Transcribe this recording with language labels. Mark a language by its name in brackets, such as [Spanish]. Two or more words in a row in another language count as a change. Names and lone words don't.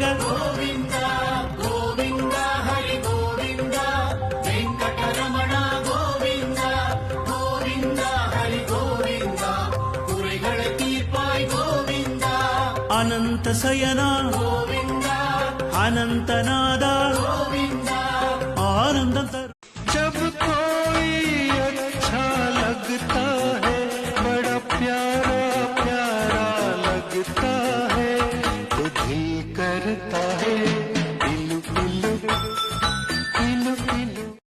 [Kannada] ಗೋವಿಂದ ಗೋವಿಂದ ಹರಿ ಗೋವಿಂದ ವೆಂಕಟರಮಣ ಗೋವಿಂದ ಗೋವಿಂದ ಹರಿ ಗೋವಿಂದ ಕುರಿಗಳ ತೀರ್ಪಾಯ್ ಗೋವಿಂದ ಅನಂತ ಶಯನ ಗೋವಿಂದ ಅನಂತನಾದ ಗೋವಿಂದ आनंद [Hindi] जब कोई अच्छा लगता है बड़ा प्यारा प्यारा लगता है तो दिल करता है इलु इलु इलु इलु।